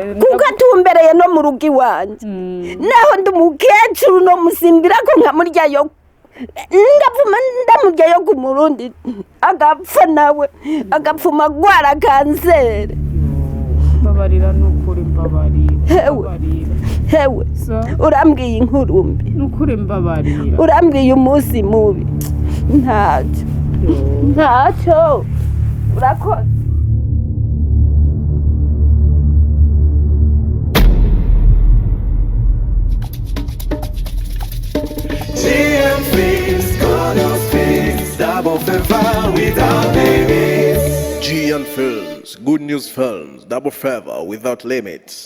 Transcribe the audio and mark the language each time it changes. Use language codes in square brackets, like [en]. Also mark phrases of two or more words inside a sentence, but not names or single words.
[rn] kuko atumbereye no mu rugi wanje naho ndumukecuru no musimbira ko nkamurya yo ngapfuma ndamurya yo ku Murundi agapfa nawe agapfuma gwara kansere. Babarira nukuri mbabarira. Hewe urambwiye inkuru mbi nukuri mbabarira. Urambwiye umunsi mubi ntacyo urakoze. [en] Double favor without limits. G and Films, Good News Films, Double Favor without limits.